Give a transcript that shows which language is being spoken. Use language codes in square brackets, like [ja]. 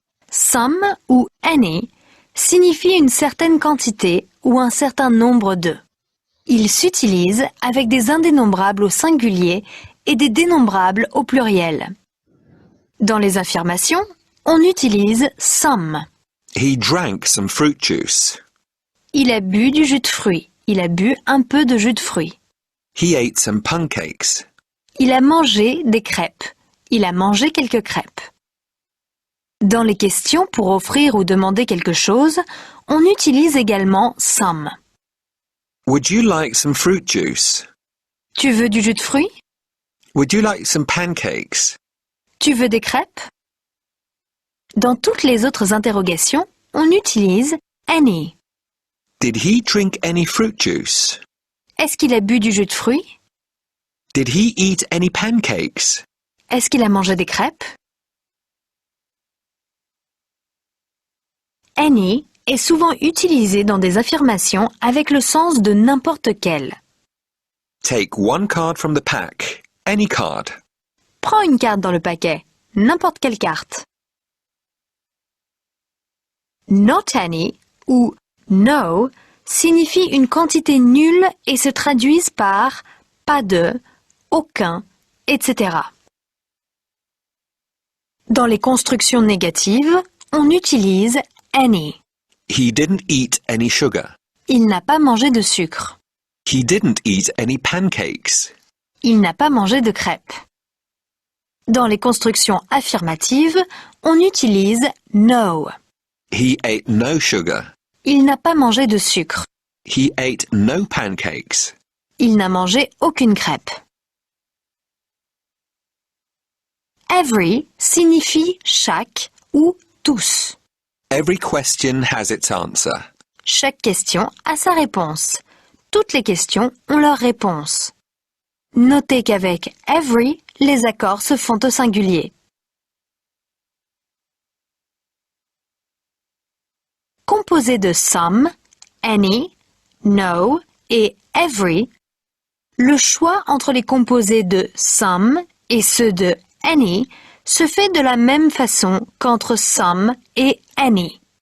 [fr] Some ou any signifie une certaine quantité ou un certain nombre de. Il s'utilise avec des indénombrables au singulier et des dénombrables au pluriel. Dans les affirmations, on utilise some. [en] He drank some fruit juice. [fr] Il a bu du jus de fruits. Il a bu un peu de jus de fruits. [en] He ate some pancakes. [fr] Il a mangé des crêpes. Il a mangé quelques crêpes. Dans les questions pour offrir ou demander quelque chose, on utilise également some. [en] Would you like some fruit juice? [fr] Tu veux du jus de fruits? [en] Would you like some pancakes? [fr] Tu veux des crêpes? Dans toutes les autres interrogations, on utilise any. [en] Did he drink any fruit juice? [fr] Est-ce qu'il a bu du jus de fruits? [en] Did he eat any pancakes? [fr] Est-ce qu'il a mangé des crêpes? Any est souvent utilisé dans des affirmations avec le sens de n'importe quel. [en] Take one card from the pack. Any card. [fr] Prends une carte dans le paquet, n'importe quelle carte. Not any ou no signifie une quantité nulle et se traduisent par pas de, aucun, etc. Dans les constructions négatives, on utilise any. [en] He didn't eat any sugar. [fr] Il n'a pas mangé de sucre. [en] He didn't eat any pancakes. [fr] Il n'a pas mangé de crêpes. Dans les constructions affirmatives, on utilise no. [en] He ate no sugar. [fr] Il n'a pas mangé de sucre. [en] He ate no pancakes. [fr] Il n'a mangé aucune crêpe. Every signifie chaque ou tous. [en] Every question has its answer. [fr] Chaque question a sa réponse. Toutes les questions ont leur réponse. Notez qu'avec every, les accords se font au singulier. Composé de some, any, no et every, le choix entre les composés de some et ceux de any se fait de la même façon qu'entre some et any.